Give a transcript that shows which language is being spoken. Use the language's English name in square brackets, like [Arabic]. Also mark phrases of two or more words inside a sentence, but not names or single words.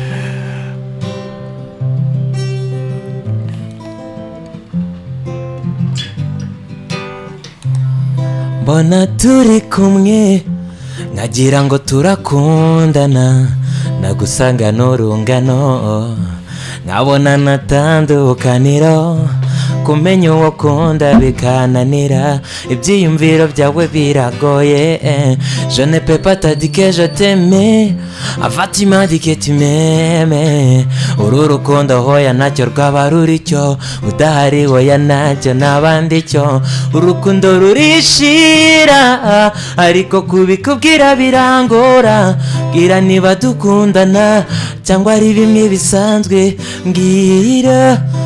[Kinyarwanda] Mbona turi kumwe nkagira ngo turakundana, nagusanga n'urungano nkabona natandukaniro kumenya uwo kunda bikananira ibyiyumviro byawe biragoye [French] je ne peux pas te dire que je t'aime Fatima dit que tu m'aimes [Kinyarwanda] uru rukundo hoya ntacyo rwaba ruri cyo udahari hoya ntacyo n'abandi cyo urukundo rurishira ariko kubikubwira birangora bwira niba dukundana cyangwa ari bimwe bisanzwe mbwira